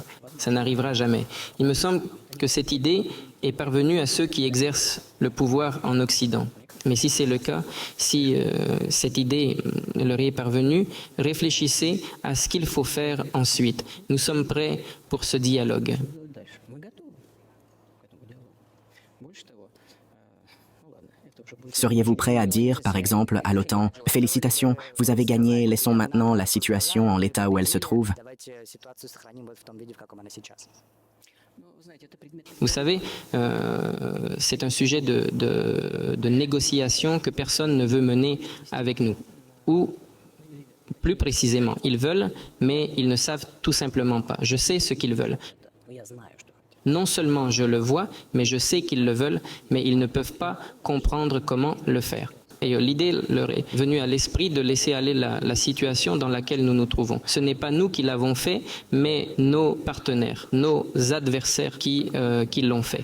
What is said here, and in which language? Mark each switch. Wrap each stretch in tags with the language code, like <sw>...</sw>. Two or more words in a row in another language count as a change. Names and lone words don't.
<fr>Ça n'arrivera jamais. Il me semble que cette idée est parvenue à ceux qui exercent le pouvoir en Occident. Mais si c'est le cas, si cette idée leur est parvenue, réfléchissez à ce qu'il faut faire ensuite. Nous sommes prêts pour ce dialogue.</fr> <ru>Дальше. Мы готовы к этому диалогу. Больше того, ну ладно, это уже будет...</ru> <fr>Seriez-vous prêt à dire, par exemple, à l'OTAN, « Félicitations, vous avez gagné, laissons maintenant la situation en l'état où elle se trouve ».</fr> <ru>Ну, знаете, это предмет...</ru> <fr>Vous savez, c'est un sujet de négociation que personne ne veut mener avec nous. Ou, plus précisément, ils veulent, mais ils ne savent tout simplement pas. Je sais ce qu'ils veulent.</fr> <ru>Но я знаю, что хотят.</ru> <fr>Non seulement je le vois, mais je sais qu'ils le veulent, mais ils ne peuvent pas comprendre comment le faire. Et l'idée leur est venue à l'esprit de laisser aller la situation dans laquelle nous nous trouvons. Ce n'est pas nous qui l'avons fait, mais nos partenaires, nos adversaires qui l'ont fait.</fr>